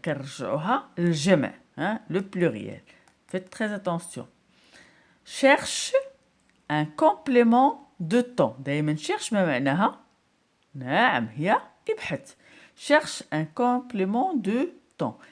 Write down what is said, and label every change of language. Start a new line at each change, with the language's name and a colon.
Arabic: كنرجعوها للجمع,
French: le pluriel. Faites très attention. Cherche un complément de temps.
Arabic: دايما cherche ما معناها؟ نعم هي ابحث.
French: Cherche un complément de temps.